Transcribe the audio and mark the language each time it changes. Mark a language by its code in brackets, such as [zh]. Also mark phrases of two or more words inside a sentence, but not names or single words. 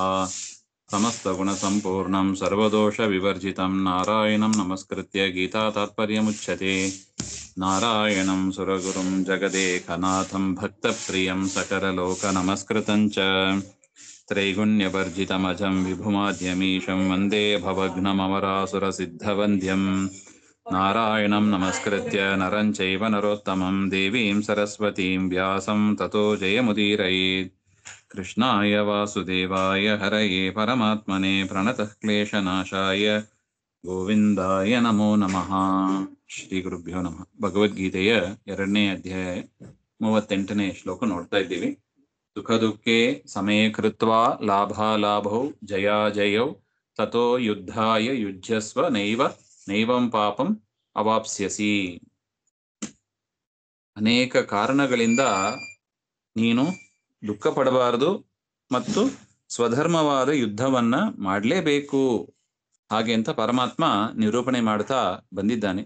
[sa] ಸಮಸ್ತಗುಣಸಂಪೂರ್ಣಂ ಸರ್ವದೋಷವಿವರ್ಜಿತಂ ನಾರಾಯಣಂ ನಮಸ್ಕೃತ್ಯ ಗೀತಾ ತಾತ್ಪರ್ಯಮುಚ್ಯತೆ. ನಾರಾಯಣಂ ಸುರಗುರುಂ ಜಗದೇಕನಾಥಂ ಭಕ್ತಪ್ರಿಯಂ ಸಕಲಲೋಕನಮಸ್ಕೃತಂ ಚ ತ್ರೈಗುಣ್ಯವರ್ಜಿತಮಜಂ ವಿಭುಮಾದ್ಯಮೀಶಂ ವಂದೇ ಭವಘ್ನಮರಾಸುರಸಿದ್ಧವಂದ್ಯಂ. ನಾರಾಯಣಂ ನಮಸ್ಕೃತ್ಯ ನರಂ ಚೈವ ನರೋತ್ತಮಂ ದೇವೀಂ ಸರಸ್ವತೀಂ ವ್ಯಾಸಂ ತತೋ ಜಯಮುದೀರಯೇತ್. ಕೃಷ್ಣಾಯ ವಾಸುದೇವಾಯ ಹರಯೇ ಪರಮಾತ್ಮನೇ ಪ್ರಣತಃ ಕ್ಲೇಶನಾಶಾಯ ಗೋವಿಂದಾಯ ನಮೋ ನಮಃ. ಶ್ರೀ ಗುರುಭ್ಯೋ ನಮಃ. [kn] ಭಗವದ್ಗೀತೆಯ 2ನೇ ಅಧ್ಯಾಯ 38ನೇ ಶ್ಲೋಕ ನೋಡ್ತಾ ಇದ್ದೀವಿ. [sa] ಸುಖ ದುಃಖೇ ಸಮೇ ಕೃತ್ವಾ ಲಾಭಾಲಾಭೌ ಜಯಾಜಯೌ ತಥೋ ಯುದ್ಧಾಯ ಯುಜ್ಯಸ್ವ ನೈವಂ ಪಾಪಂ ಅವಾಪ್ಸ್ಯಸಿ. [kn] ಅನೇಕ ಕಾರಣಗಳಿಂದ ನೀನು ದುಃಖ ಪಡಬಾರದು ಮತ್ತು ಸ್ವಧರ್ಮವಾದ ಯುದ್ಧವನ್ನ ಮಾಡಲೇಬೇಕು ಹಾಗೆ ಅಂತ ಪರಮಾತ್ಮ ನಿರೂಪಣೆ ಮಾಡ್ತಾ ಬಂದಿದ್ದಾನೆ.